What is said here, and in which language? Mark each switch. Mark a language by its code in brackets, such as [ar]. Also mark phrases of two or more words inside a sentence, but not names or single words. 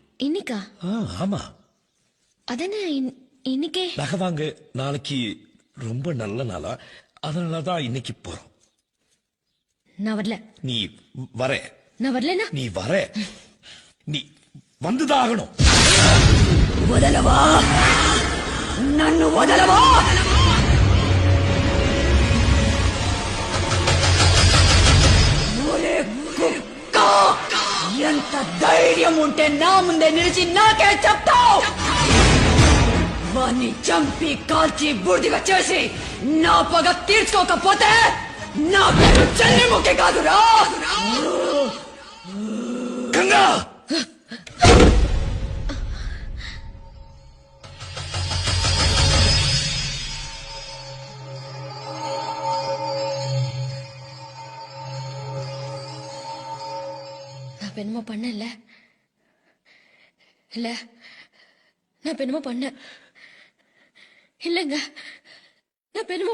[ta] இன்னைக்கா? ஆமா. அதானே இன்னைக்கே. நகை வாங்க நாளைக்கு ரொம்ப நல்ல நாளா, அதனாலதான் இன்னைக்கு போறோம். நான் வரல. நீ வர. நான் வரலனா? நீ வர. நீ வந்துதான் ஆகணும். [te] వదలవా నన్ను వదలవా ఎంత ధైర్యం ఉంటే నా ముందే నిలిచి నాకే చెప్తావు వాణ్ణి చంపి కాల్చి బూడిదిగా చేసి నా పగ తీర్చుకోకపోతే నా పేరు చెల్లిముఖి కాదురా గంగా, [ta] நான் என்னமோ பண்ணல இல்ல, நான் என்னமோ பண்ண இல்லங்க, நான் என்னமோ பண்ண